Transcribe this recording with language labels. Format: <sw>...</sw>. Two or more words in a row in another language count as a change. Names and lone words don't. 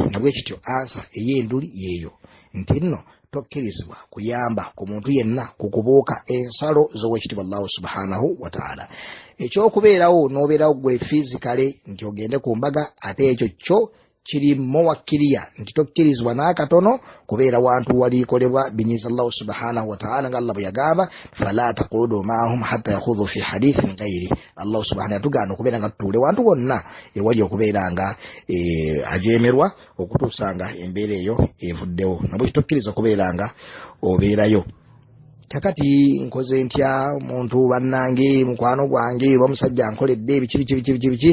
<lg>Nabwe kityo ansa ey'enduli yeeyo nti nno tokkirizibwa kuyamba ku muntu yenna ku kubuuka ensalo z'owekitiibwa Allah</lg> <ar>سبحانه وتعالى.</ar> <lg>Ekyokubeerawo n'obeerawo gwe fizikale nti ogende ku mbaga ate ekyo kyo kiri muwakkiriya nti tokkirizibwa n'akatono kubeera wantu waliikolebwa binyiza Allah</lg> <ar>سبحانه وتعالى</ar> <lg>nga Allah bwe yagamba</lg> <ar>فلا تقعدوا معهم حتى يخوضوا في حديث غير.</ar> <lg>Allah subhanahu yatugaana okubeera nga tutuule wantu wonna ewali okubeera nga ajeemerwa okutuusa nga embeera eyo evuddewo. Nabwe tokkiriza kubeera nga obeerayo. Kakati nkoze ntya omuntu bannange mukwano gwange bamusajja nkoledde biki.</lg>